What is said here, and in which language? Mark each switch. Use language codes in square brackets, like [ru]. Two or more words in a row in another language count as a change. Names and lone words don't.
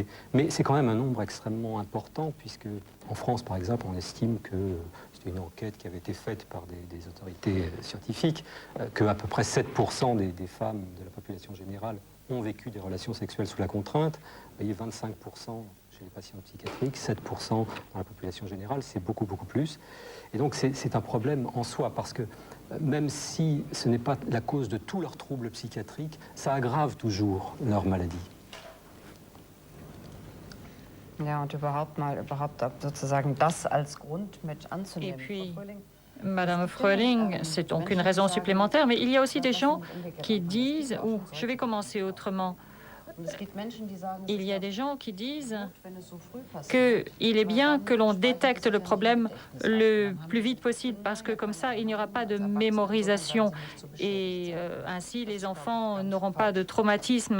[fr] Mais c'est quand même un nombre extrêmement important puisque en France, par exemple, on estime que, c'est une enquête qui avait été faite par des autorités scientifiques, qu'à peu près 7% des femmes de la population générale ont vécu des relations sexuelles sous la contrainte. Vous voyez, 25% chez les patients psychiatriques, 7% dans la population générale, c'est beaucoup, beaucoup plus. Et donc c'est un problème en soi, parce que même si ce n'est pas la cause de tous leurs troubles psychiatriques, ça aggrave toujours leur maladie. [de] Ja, und überhaupt sozusagen das als Grund mit [fr] Et [de] anzunehmen. [fr] puis, Madame Fröhling, c'est donc une raison supplémentaire, mais il y a aussi des gens qui disent, ou je vais commencer autrement, il y a des gens qui disent qu'il est bien que l'on détecte le problème le plus vite possible parce que comme ça, il n'y aura pas de mémorisation et ainsi les enfants n'auront pas de traumatisme.